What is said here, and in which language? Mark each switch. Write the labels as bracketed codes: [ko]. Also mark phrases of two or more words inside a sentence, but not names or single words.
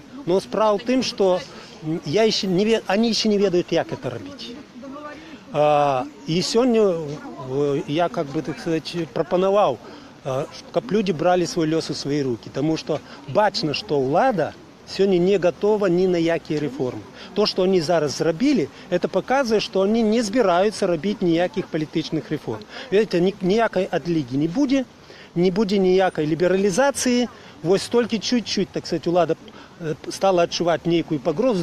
[ru] Но справа в том, что они еще не ведают, как это робить. И сегодня я, как бы, так сказать, пропоновал, чтобы люди брали свой лес у свои руки, потому что бачно, что влада сегодня не готова ни на якие реформи. [uk] То, що вони зараз зробили, це показує, що вони не збираються робити ніяких політичних реформ. Видите, ніякої одліги не буде ніякої лібералізації. Ось тільки чуть-чуть, так сказати, влада стала відчувати ніяку погрозу.